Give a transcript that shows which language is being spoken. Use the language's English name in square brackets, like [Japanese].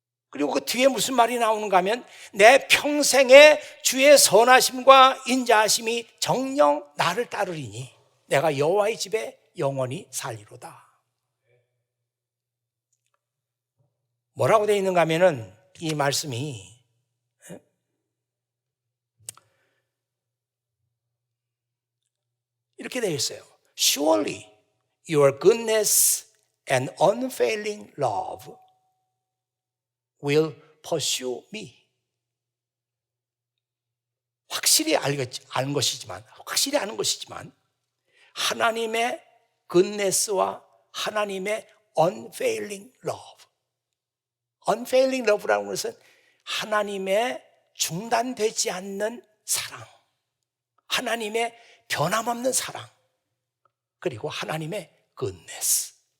[Korean] 그리고 그 뒤에 무슨 말이 나오는가 하면 내 평생에 주의 선하심과 인자하심이 정녕 나를 따르리니 내가 여호와의 집에 영원히 살리로다. 뭐라고 되어 있는가 하면은 이 말씀이 이렇게 되어 있어요. [English] Surely your goodness and unfailing love will pursue me. [Korean] 확실히 아는 것이지만 하나님의 goodness와 하나님의 unfailing love. unfailing love라는 것은 하나님의 중단되지 않는 사랑, 하나님의 변함없는 사랑, 그리고 하나님의 goodness.